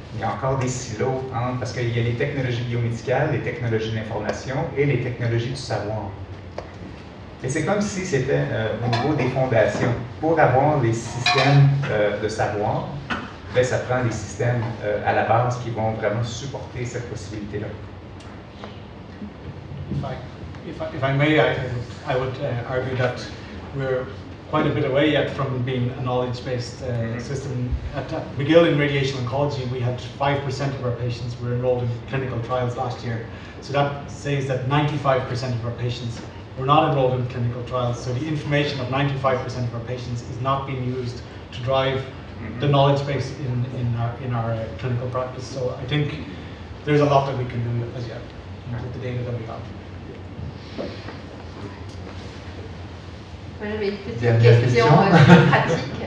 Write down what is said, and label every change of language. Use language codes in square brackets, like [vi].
[fr] Il y a encore des silos parce qu'il y a les technologies biomédicales, les technologies d'information et les technologies du savoir. Et c'est comme si c'était au niveau des fondations. Pour avoir des systèmes de savoir, bien, ça prend des systèmes à la base qui vont vraiment supporter cette possibilité-là. [en] If I may, I would argue that we're quite a bit away yet from being a knowledge-based system. At McGill in radiation oncology, we had 5% of our patients were enrolled in clinical trials last year. So that says that 95% of our patients were not enrolled in clinical trials. So the information of 95% of our patients is not being used to drive the knowledge base in our clinical practice. So I think there's a lot that we can do as yet with the data that we have. [fr] Moi, j'avais une petite question pratique.